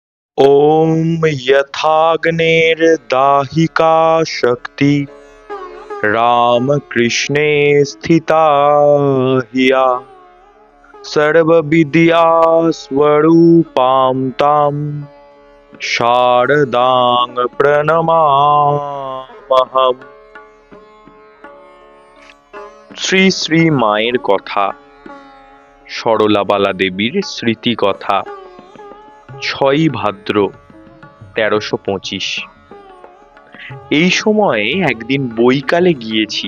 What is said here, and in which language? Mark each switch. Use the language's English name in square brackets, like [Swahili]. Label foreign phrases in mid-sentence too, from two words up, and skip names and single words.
[Sanskrit] ॐ यथाग्नेर्दाहिका शक्ति रामकृष्णे स्थिता हिया सर्वविद्या स्वरूपां तां शारदां প্রণমামহম। [Bangla] শ্রী শ্রী মায়ের কথা, সরলাবালা দেবীর স্মৃতি কথা। 6ই ভাদ্র 1325। এই সময়ে একদিন বৈকালে গিয়েছি।